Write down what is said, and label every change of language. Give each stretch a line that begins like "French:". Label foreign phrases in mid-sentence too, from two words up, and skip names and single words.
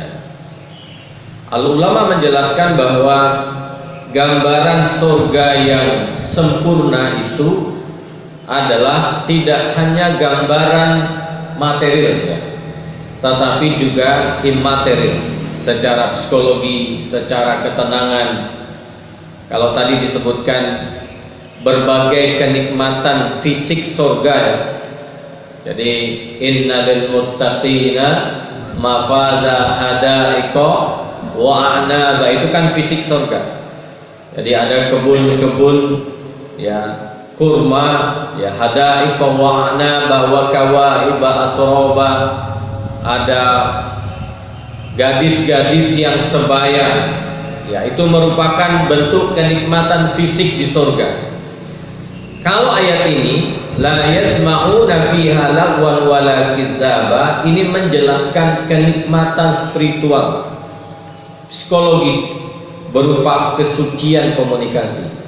Indonesian: Al-ulama menjelaskan bahwa gambaran surga yang sempurna itu adalah tidak hanya gambaran material ya, tetapi juga immaterial, secara psikologi, secara ketenangan. Kalau tadi disebutkan berbagai kenikmatan fisik surga ya.
Arabic: Jadi إن للمتقين مفازا حدائق وأعنابا,
Indonesian: itu kan fisik surga. Jadi ada kebun-kebun ya, kurma ya,
Arabic: حدائق وأعنابا وكواعب أترابا,
Indonesian: ada gadis-gadis yang sebaya ya, itu merupakan bentuk kenikmatan fisik di surga. Kalau ayat ini
Arabic: لا يسمعون فيها لغوا ولا كذابا,
Indonesian: ini menjelaskan kenikmatan spiritual, psikologis berupa kesucian komunikasi.